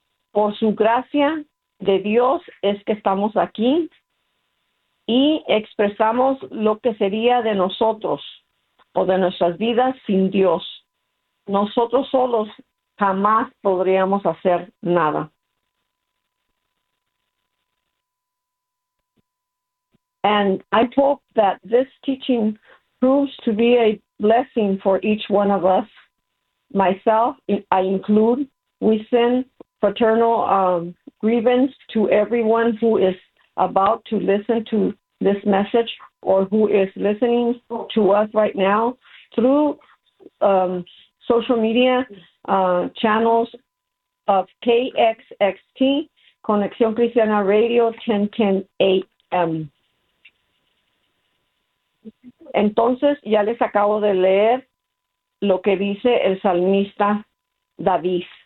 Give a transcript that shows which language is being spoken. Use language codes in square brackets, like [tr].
[es] Por su gracia de Dios es que estamos aquí y expresamos lo que sería de nosotros o de nuestras vidas sin Dios. Nosotros solos jamás podríamos hacer nada. [en] And I hope that this teaching proves to be a blessing for each one of us. Myself, I include, we send fraternal grievance to everyone who is about to listen to this message or who is listening to us right now through social media channels of KXXT, Conexión Cristiana Radio, 1010 AM. [es] Entonces, ya les acabo de leer lo que dice el salmista David.